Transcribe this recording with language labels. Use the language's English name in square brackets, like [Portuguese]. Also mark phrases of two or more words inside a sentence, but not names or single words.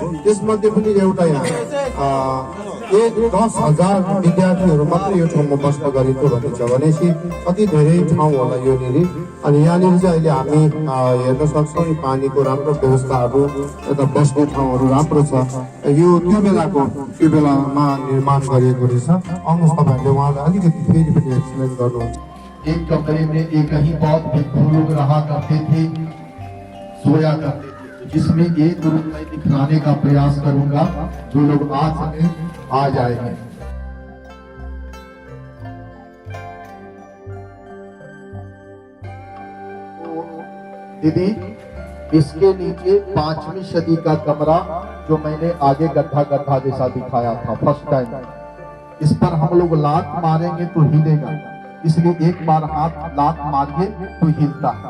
[Nepali] त्यसमध्ये पनि एउटा यहाँ 10,000 विद्यार्थीहरू मात्रै यो ठाउँमा बस्न गरिन्छ भनिन्छ भनेपछि कति धेरै ठाउँ होला योनिर। अनि यहाँनिर चाहिँ अहिले हामी हेर्न सक्छौँ पानीको राम्रो व्यवस्थाहरू, यता बस्ने ठाउँहरू राम्रो छ। यो त्यो बेलामा निर्माण गरिएको रहेछ। आउनुहोस् तपाईँहरूले उहाँलाई अलिकति फेरि पनि एक्सप्लेन गर्नुहुन्छ। [Hindi] एक कमरे में एक ही बहुत भिक्षु लोग रहा करते थे, सोया करते थे, जिसमें एक रूप मैं दिखलाने का प्रयास करूंगा। जो लोग आ सके आ जाएंगे। दीदी, इसके नीचे 5वीं सदी का कमरा जो मैंने आगे गड्ढा गड्ढा जैसा दिखाया था [English] first time, [Hindi] इस पर हम लोग लात मारेंगे तो हिलेगा, इसलिए एक बार हाथ लात मारिए तो हिलता है।